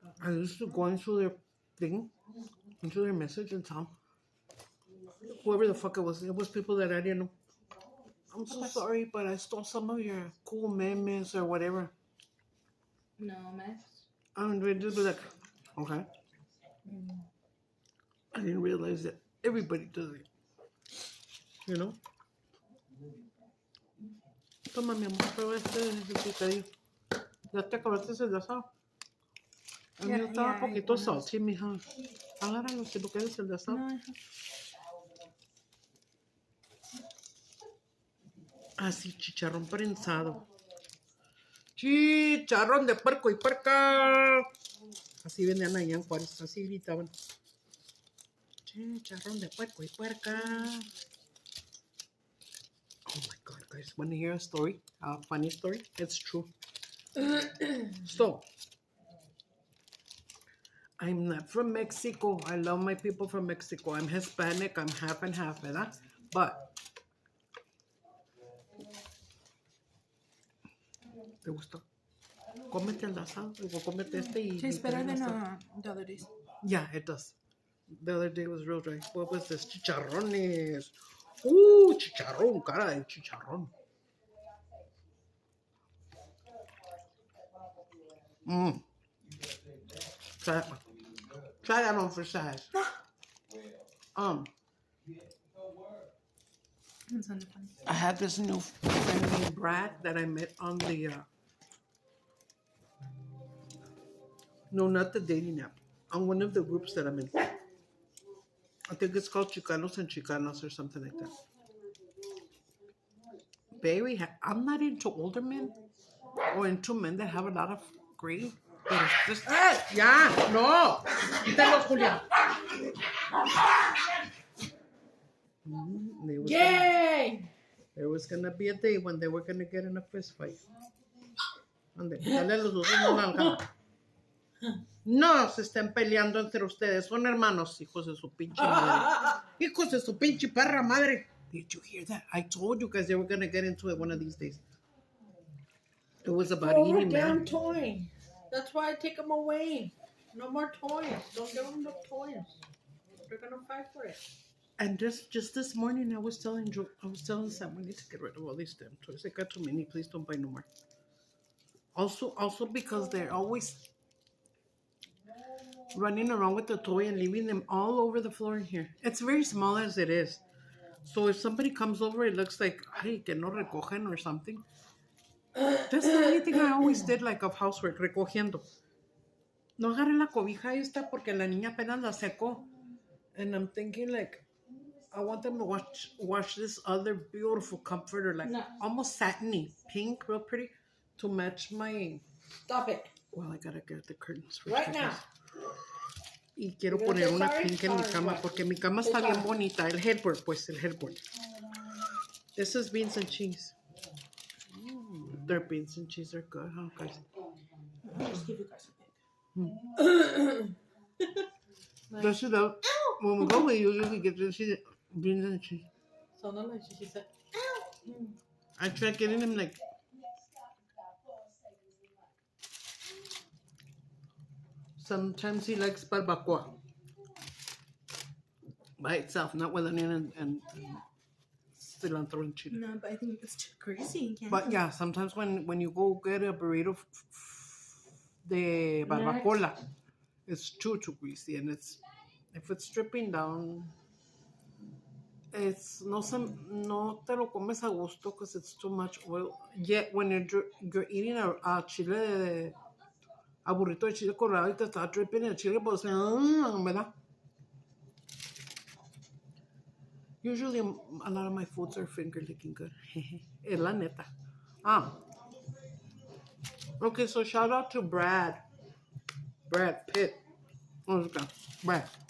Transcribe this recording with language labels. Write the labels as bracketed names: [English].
[English] I used to go into their thing, into their message and tell whoever the fuck it was people that I didn't know. I'm so sorry, but I stole some of your cool memes or whatever. No, mess. And they just be like, okay. I didn't realize that everybody does it. You know? [Spanish] Toma, mi amor, prueba este picadillo. Ya te acabaste el asado. El mío estaba [English] yeah, [Spanish] poquito [English] salty, [Spanish] mija. Agárralo si lo quieres el de asado. No, Así, chicharrón prensado. Chicharrón de puerco y puerca. Así vendían allá en Juárez, así gritaban. Chicharrón de puerco y puerca. [English] Oh my God, guys. Want to hear a story? A funny story? It's true. So, I'm not from Mexico. I love my people from Mexico. I'm Hispanic. I'm half and half, [Spanish] ¿verdad? [English] But, [Spanish] ¿te gustó? Cómete el asado. Digo, cómete este y... [English] tastes better than the other days. Yeah, it does. The other day was real dry. What was this? Chicharrones. [Spanish] Chicharrón, cara de chicharrón. [English] Mm. Try that one. Try that one for size. That sounded funny. I had this new friend named Brad that I met on the no, not the dating app, on one of the groups that I'm in. I think it's called Chicanos and Chicanas or something like that. I'm not into older men or into men that have a lot of gray. But it's just, yeah, no. [Spanish] Quítalos, Julia. [English] Yay! There was going to be a day when they were going to get in a fist fight. [Spanish] Ande, dale los dos una nalgada. No se estén peleando entre ustedes. Son hermanos, hijos de su pinche madre. Hijos de su pinche perra madre. [English] Did you hear that? I told you guys they were going to get into it one of these days. It was about Throw her eating, damn man. toy. That's why I take them away. No more toys. Don't give them the toys. They're gonna fight for it. And just this morning, I was telling Sam, we need to get rid of all these damn toys. I got too many. Please don't buy no more. Also because they're always running around with the toy and leaving them all over the floor in here. It's very small as it is. So if somebody comes over, it looks like, [Spanish] ay, que no recogen [English] or something. That's the only thing I always did, like, of housework, [Spanish] recogiendo. No agarré la cobija esta porque la niña apenas la secó. [English] And I'm thinking, like, I want them to wash this other beautiful comforter, like, almost satiny, pink, real pretty, to match my... Stop it. Well, I gotta get the curtains for Right now. [Spanish] Y quiero poner una [English] pink [Spanish] en mi cama, porque mi cama está bien bonita. El headboard, pues, el headboard. [English] This is beans and cheese. Their beans and cheese are good, huh, guys? I'll just give you guys a bit. That's it out. When we go, we usually get to see beans and cheese. So no, like she said. I tried getting him, like, sometimes he likes barbacoa by itself, not with onion and cilantro and chili. No, but I think it's too greasy. But yeah, sometimes when you go get a burrito de barbacoa, it's too greasy, and if it's dripping down, it's [Spanish] no te lo comes a gusto [English] because it's too much oil. Yet when you're eating a [Spanish] chile a burrito de chile colorado y te está [English] dripping [Spanish] el chile, pues ¿verdad? [English] Usually a lot of my foods are finger licking good. [Spanish] Es la neta. [English] Okay, so shout out to Brad Pitt. Oh, Brad.